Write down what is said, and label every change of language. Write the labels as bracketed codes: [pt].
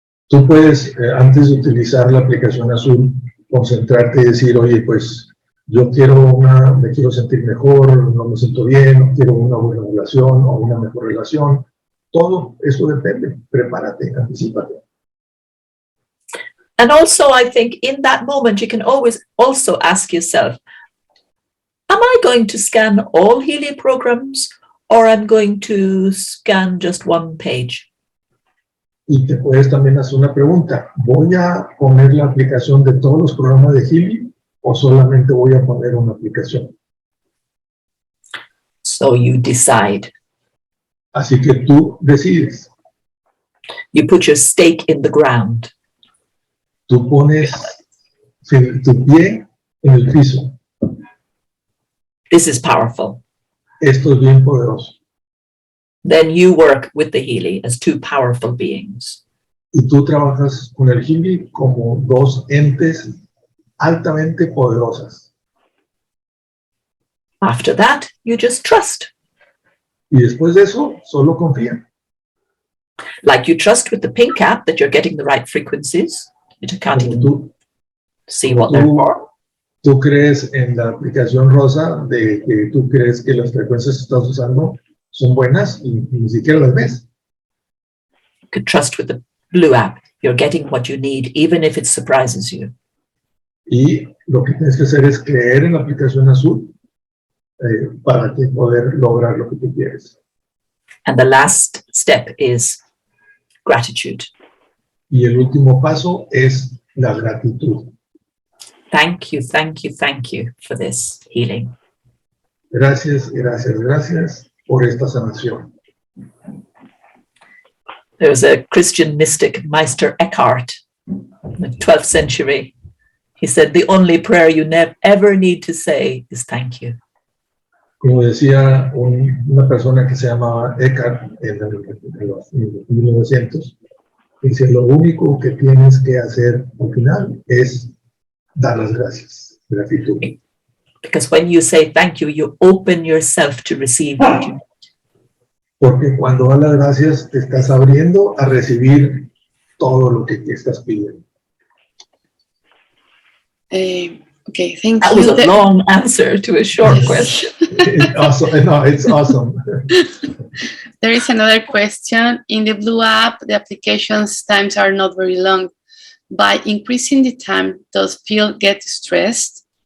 [es] Tú puedes, antes de utilizar la aplicación azul, concentrarte y decir, oye, pues, yo me quiero sentir mejor, no me siento bien, no quiero una buena relación o una mejor relación. Todo eso depende. Prepárate, anticípate. [en] And also, I think in that moment, you can always also ask yourself, am I going to scan all Healy programs, or I'm going to scan just one page? [es] Y te puedes también hacer una pregunta. ¿Voy a poner la aplicación de todos los programas de Healy o solamente voy a poner una aplicación? [en] So you decide. [es] Así que tú decides. [en] You put your stake in the ground. [es] Tú pones tu pie en el piso. [en] This is powerful. [es] Esto es bien poderoso. [en] Then you work with the Healy as 2 powerful beings. [es] Y tú trabajas con el Healy como 2 entes altamente poderosas. [en] After that, you just trust. [es] Y después de eso, solo confía. [en] Like you trust with the pink app that you're getting the right frequencies. You can't [es] Como [en] even see what they're for. [es] Tú crees en la aplicación rosa de que tú crees que las frecuencias que estás usando son buenas y ni siquiera las ves. [en] You could trust with the blue app. You're getting what you need, even if it surprises you. [es] Y lo que tienes que hacer es creer en la aplicación azul para que poder lograr lo que tú quieres. [en] And the last step is gratitude. [es] Y el último paso es la gratitud. [en] Thank you, thank you, thank you for this healing. [es] Gracias, gracias, gracias por esta sanación. [en] There was a Christian mystic, Meister Eckhart, in the 12th century. He said, the only prayer you ever need to say is thank you. [es] Como decía una persona que se llamaba Eckhart en los 1900, dice, lo único que tienes que hacer al final es dar las gracias, gratitud. [en] Because when you say thank you, you open yourself to receive what you need. [es] Porque cuando das las gracias, te estás abriendo a recibir todo lo que te estás pidiendo. [en] Okay, thank That you. was a long answer to a short question. It's awesome. No, it's awesome. There is another question. In the Blue app, the application's times are not very long. By increasing the time, does field get stressed?